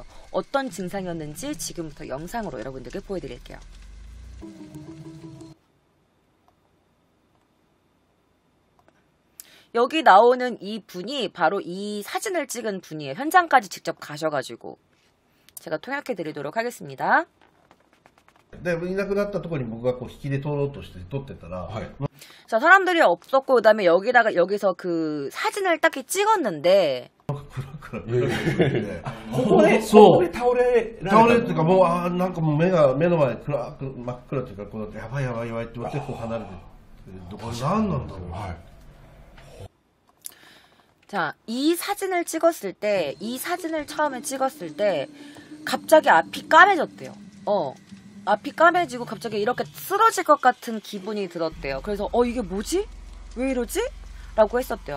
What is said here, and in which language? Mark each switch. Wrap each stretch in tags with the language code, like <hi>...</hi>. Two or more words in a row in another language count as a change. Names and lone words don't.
<ko>어떤 증상이었는지 지금부터 영상으로 여러분들께 보여드릴게요. 여기 나오는 이 분이 바로 이 사진을 찍은 분이에요. 현장까지 직접 가셔가지고 제가 통역해 드리도록 하겠습니다.</ko> <ja>でいなくなったところに僕がこう引きで撮ろうとして撮ってたら、</ja> <ko>자, 사람들이 없었고 그다음에 여기서 그 사진을 딱 찍었는데</ko> <ja>ここで倒れられた。倒れっていうかもうなんかもう目の前真っ暗っていうかこうなってやばいやばいやばいって思ってこう離れてこれ何なんだろう。</ja> <ko>자, 이 사진을 처음에 찍었을 때 갑자기 앞이 까매졌대요. 앞이 까매지고 갑자기 이렇게 쓰러질 것 같은 기분이 들었대요. 그래서 이게 뭐지? 왜 이러지? 라고 했었대요.</ko>